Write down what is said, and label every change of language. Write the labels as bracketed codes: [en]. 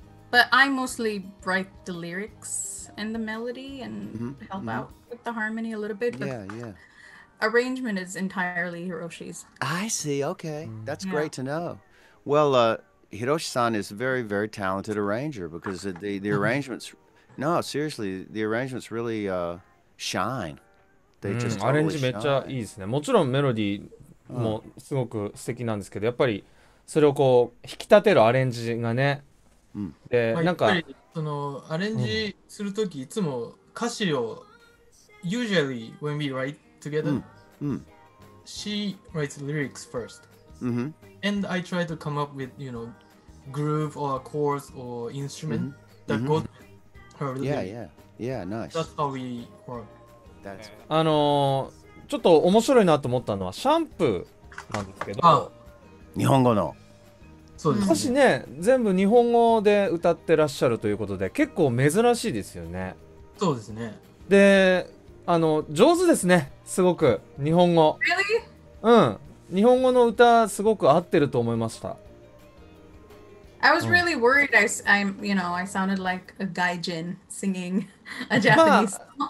[en] But I mostly write the lyrics and the melody and help out with the harmony a little bit. But arrangement is entirely Hiroshi's. I see. Okay. That's great to know. Well, Hiroshi-san is a very, very talented arranger because the arrangements, no, seriously, the arrangements really shine. They just [ja] アレンジ [en] totally [ja] めっちゃ [en] shine. [ja] いいですね。もちろんメロディーもすごく素敵なんですけど、やっぱりそれをこう引き立てるアレンジがね、でまあ、なんかやっぱりそのアレンジするとき、いつも歌詞を [en] usually when we write together, she writes lyrics first, and I try to come up with groove or chords or instrument that goes with her lyrics. Yeah, nice. That's how we work. [ja] ちょっと面白いなと思ったのはシャンプーなんですけど、日本語のそうですね。歌詞ね全部日本語で歌ってらっしゃるということで結構珍しいですよね。そうですね。で上手ですね、すごく日本語。 [en] Really? [ja] 日本語の歌すごく合ってると思いました。 [en] I was really worried. I sounded like a gaijin singing a Japanese song.